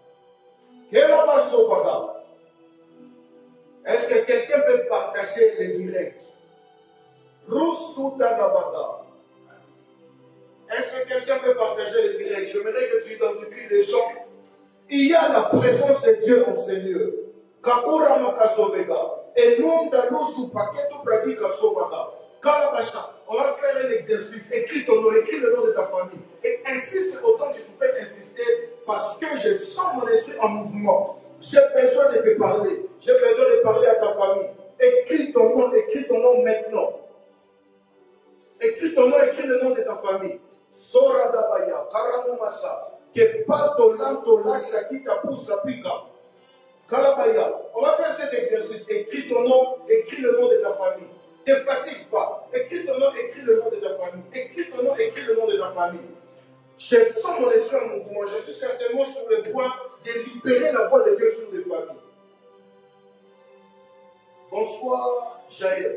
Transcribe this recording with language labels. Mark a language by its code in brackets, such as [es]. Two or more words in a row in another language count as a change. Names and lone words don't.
[fr] Est-ce que quelqu'un peut partager les directs? Est-ce que quelqu'un peut partager les directs? J'aimerais que tu identifies les gens. Il y a la présence de Dieu en ces lieux. Kakura makasovega. Et non d'alousu paketo bradika sovaga. Kalabasha. On va faire un exercice. Écris ton nom, écris le nom de ta famille. Et insiste autant que tu peux insister parce que je sens mon esprit en mouvement. J'ai besoin de te parler. J'ai besoin de parler à ta famille. Écris ton nom maintenant. Écris ton nom, écris le nom de ta famille. Sora Dabaya, Karamumasa, Kepato Lanto Lasha Kita Poussa Pika. Kalabaya. On va faire cet exercice. Écris ton nom, écris le nom de ta famille. Ne te fatigue pas. Écris ton nom, écris le nom de ta famille. Écris ton nom, écris le nom de ta famille. Je sens mon esprit en mouvement. Je suis certainement sur le point de libérer la voix de Dieu sur les familles. Bonsoir, Jaël.